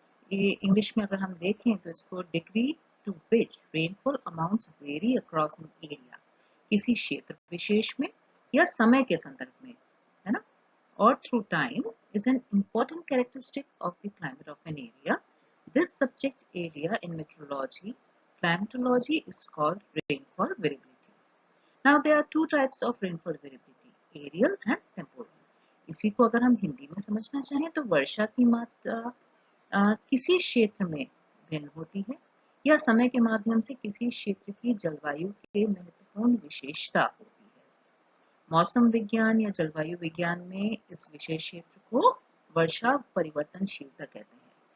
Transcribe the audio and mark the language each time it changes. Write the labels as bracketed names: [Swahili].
[Hindi] ये इंग्लिश में अगर हम देखें तो इसको [English] degree to which rainfall amounts vary across an area, [Hindi] किसी क्षेत्र विशेष में या समय के संदर्भ में, है ना, [English] or through time is an important characteristic of the climate of an area. This subject area in meteorology, climatology is called rainfall variability. Now there are two types of rainfall variability, aerial and temporal. [Hindi] इसी को अगर हम हिंदी में समझना चाहें तो वर्षा की मात्रा किसी क्षेत्र में भिन्न होती है या समय के माध्यम से किसी क्षेत्र की जलवायु के महत्वपूर्ण विशेषता होती है। मौसम विज्ञान या जलवायु विज्ञान में इस विशेष क्षेत्र को वर्षा परिवर्तनशीलता कहते हैं।